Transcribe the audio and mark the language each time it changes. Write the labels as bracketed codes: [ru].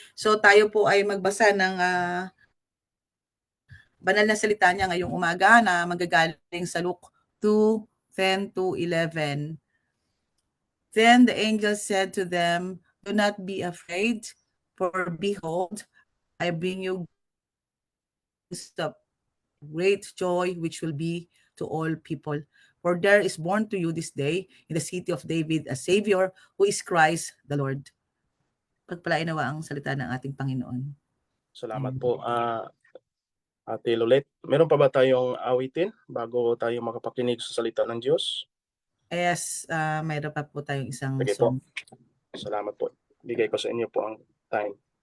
[tl] So tayo po ay magbasa ng banal na salita niya ngayong umaga na magagaling sa Luke 2:10-11. [en] Then the angel said to them, "Do not be afraid, for behold, I bring you great joy which will be to all people. For there is born to you this day in the city of David a Savior who is Christ the Lord." [tl] Pagpalain nawa ang salita ng ating Panginoon. Salamat po. Ate Lolet, meron pa ba tayong awitin bago tayo makapakinig sa salita ng Diyos? Yes, mayroon pa po tayong isang Sige [en] song. [tl] po. Salamat po. Bigay ko sa inyo po ang time.